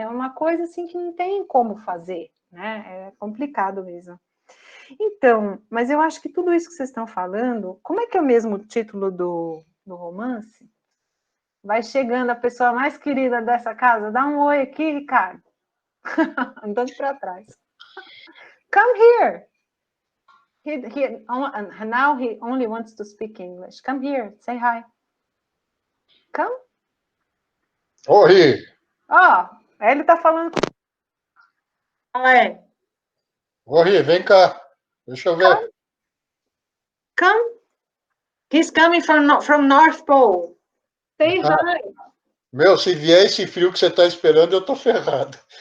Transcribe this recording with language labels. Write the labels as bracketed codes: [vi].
[pt] É uma coisa assim que não tem como fazer, né? É complicado mesmo. Então, mas eu acho que tudo isso que vocês estão falando, como é que é o mesmo título do romance? Vai chegando a pessoa mais querida dessa casa, dá um oi aqui, Ricardo. Andando para trás. [en] Come here. Now he only wants to speak English. Come here, say hi. Come. [pt] Oi! Ele tá falando. É. Oi, vem cá. Deixa eu ver. [en] Come. He's coming from North Pole. Say hi. [pt] Meu, se vier esse frio que você está esperando, eu tô ferrado.